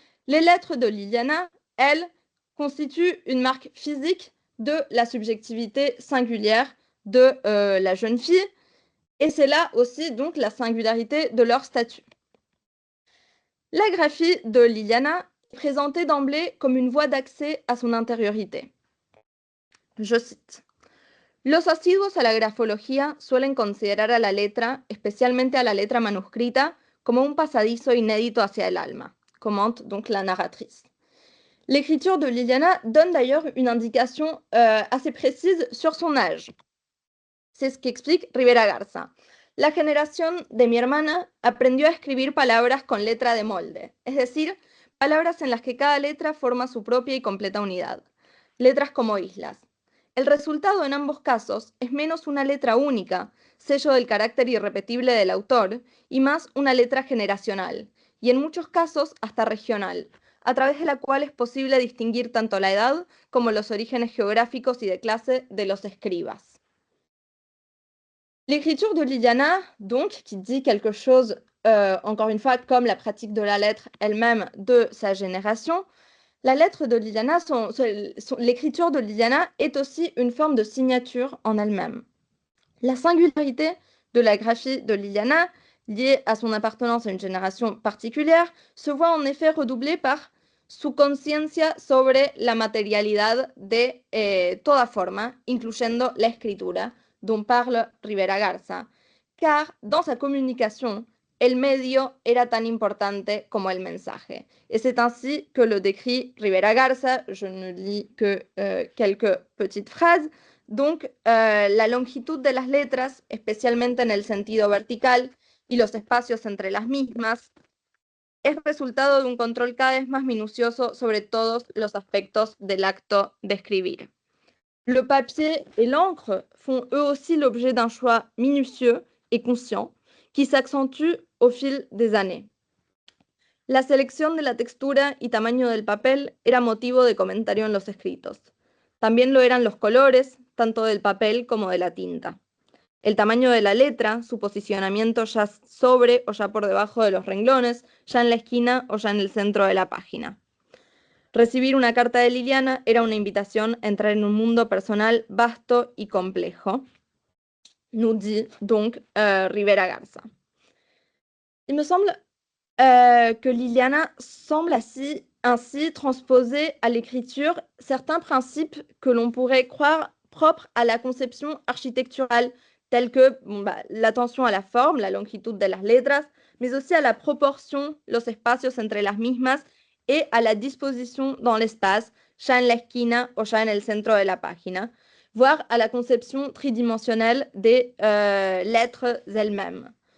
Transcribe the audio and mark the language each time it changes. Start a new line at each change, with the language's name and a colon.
French: Les lettres de Liliana, elles, constituent une marque physique de la subjectivité singulière de la jeune fille, et c'est là aussi donc la singularité de leur statut. La graphie de Liliana est présentée d'emblée comme une voie d'accès à son intériorité. Je cite.
Spanish: Los asiduos a la grafología suelen considerar a la letra, especialmente a la letra manuscrita, como un pasadizo inédito hacia el alma,
French: commente donc la narratrice. L'écriture de Liliana donne d'ailleurs une indication assez précise sur son âge. C'est ce qu'explique Rivera Garza.
Spanish: La generación de mi hermana aprendió a escribir palabras con letra de molde, es decir, palabras en las que cada letra forma su propia y completa unidad, letras como islas. El resultado en ambos casos es menos una letra única, sello del carácter irrepetible del autor, y más una letra generacional, y en muchos casos hasta regional, a través de la cual es posible distinguir tanto la edad como los orígenes geográficos y de clase de los escribas.
French: L'écriture de Liliana, donc, qui dit quelque chose, encore une fois, comme la pratique de la lettre elle-même de sa génération, la lettre de Liliana, l'écriture de Liliana est aussi une forme de signature en elle-même. La singularité de la graphie de Liliana, liée à son appartenance à une génération particulière, se voit en effet redoublée par
Spanish: su conciencia sobre la materialidad de toda forma, incluyendo la escritura,
French: dont parle Rivera Garza, car dans sa communication,
Spanish: el medio era tan importante como el mensaje.
French: Et c'est ainsi que le décrit Rivera Garza. Je ne lis que quelques petites phrases.
Spanish: Donc, la longitud de las letras, especialmente en el sentido vertical, y los espacios entre las mismas, es resultado de un control cada vez más minucioso sobre todos los aspectos del acto de escribir.
French: Le papier et l'encre font eux aussi l'objet d'un choix minutieux et conscient qui s'accentue au fil des années.
Spanish: La selección de la textura y tamaño del papel era motivo de comentario en los escritos. También lo eran los colores, tanto del papel como de la tinta. El tamaño de la letra, su posicionamiento ya sobre o ya por debajo de los renglones, ya en la esquina o ya en el centro de la página. Recibir una carta de Liliana era una invitación a entrar en un mundo personal vasto y complejo,
French: nous dit donc Rivera Garza. Il me semble que Liliana semble ainsi transposer à l'écriture certains principes que l'on pourrait croire propres à la conception architecturale, tels que l'attention à la forme,
Spanish: la longitud de las letras,
French: mais aussi à la proportion,
Spanish: los espacios entre las mismas,
French: et à la disposition dans l'espace,
Spanish: ya en la esquina o ya en el centro de la página,
French: voire à la conception tridimensionnelle des lettres elles-mêmes.